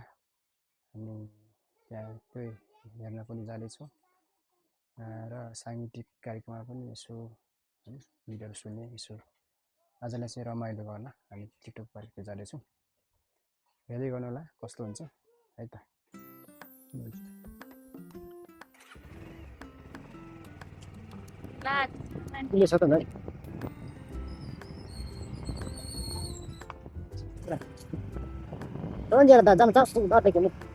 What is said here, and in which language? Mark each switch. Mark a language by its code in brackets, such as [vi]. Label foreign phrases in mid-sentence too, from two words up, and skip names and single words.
[ne] अनि त्यहाँ त्यही हेर्न पनि जाँदैछु र सांगीतिक कार्यक्रममा पनि यसो गीतहरू सुन्ने यसो आजलाई चाहिँ रमाइलो गर्न हामी टिकटक पार्कतिर जाँदैछौँ। हेर्दै गर्नु होला कस्तो हुन्छ है त। के छ त भाइ? [pt] Onde ela tá dando tão susto, bota aqui.